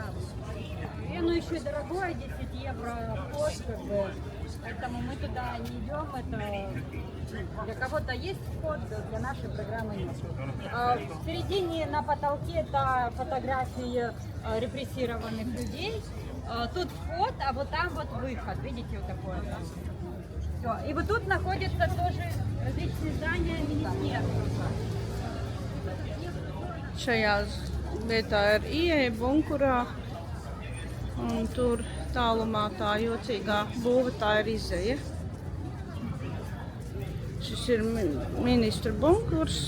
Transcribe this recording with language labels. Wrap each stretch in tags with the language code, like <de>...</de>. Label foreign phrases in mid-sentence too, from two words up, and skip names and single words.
<ru>И оно еще и дорогое, 10 евро вход, как бы, поэтому мы туда не идем, это для кого-то есть вход, для нашей программы нет. В середине на потолке это фотографии репрессированных людей, тут вход, а вот там вот выход, видите, вот такое. Все. И вот тут находятся тоже различные здания министерства.</ru> <lv>Šajā vietā ir ieeja bunkurā, un tur tālumā tā jocīgā būva, tā ir izeja. Šis ir ministru bunkurs.</lv>